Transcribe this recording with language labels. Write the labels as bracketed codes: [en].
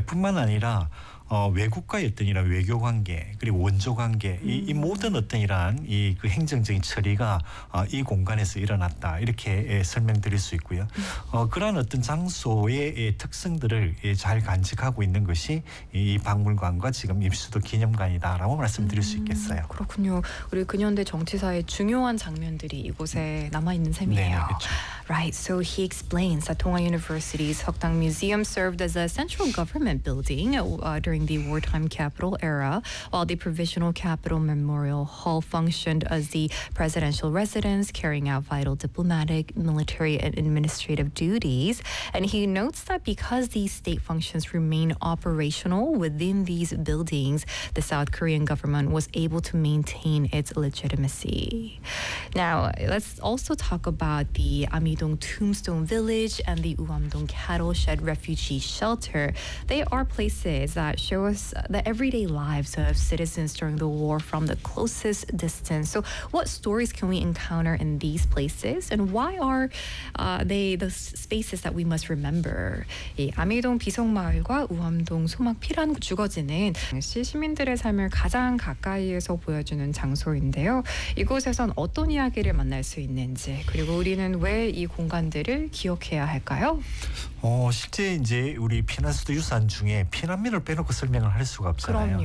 [ko] 뿐만 아니라 외국과의 어떤 이런 외교 관계 그리고 원조 관계 이 모든 어떤 이러한 이 그 행정적인 처리가 이 공간에서 일어났다 이렇게 설명드릴 수 있고요. 그러한 어떤 장소의 특성들을 잘 간직하고 있는 것이 이 박물관과 지금 임실수도 기념관이다라고 말씀드릴 수 있겠어요. 그렇군요. 우리 근현대 정치사의 중요한 장면들이 이곳에 남아 있는 셈이에요. 네, 그렇죠. [en] Right. So he explains that Dongha University's Hokdang Museum served as a central government building during the wartime capital era, while the Provisional Capital Memorial Hall functioned as the presidential residence, carrying out vital diplomatic, military, and administrative duties. And he notes that because these state functions remain operational within these buildings, the South Korean government was able to maintain its legitimacy. Now, let's also talk about the Amidong Tombstone Village and the Uamdong Cattle Shed Refugee Shelter. They are places that show us the everyday lives of citizens during the war from the closest distance. So what stories can we encounter in these places, and why are they the spaces that we must remember? [ko] 이 아미동 비석마을과 우암동 소막 피란 주거지는 시민들의 삶을 가장 가까이에서 보여주는 장소인데요. 이곳에선 어떤 이야기를 만날 수 있는지, 그리고 우리는 왜 이 공간들을 기억해야 할까요? 실제 이제 우리 피난수도 유산 중에 피난민을 빼놓고 설명을 할 수가 없잖아요.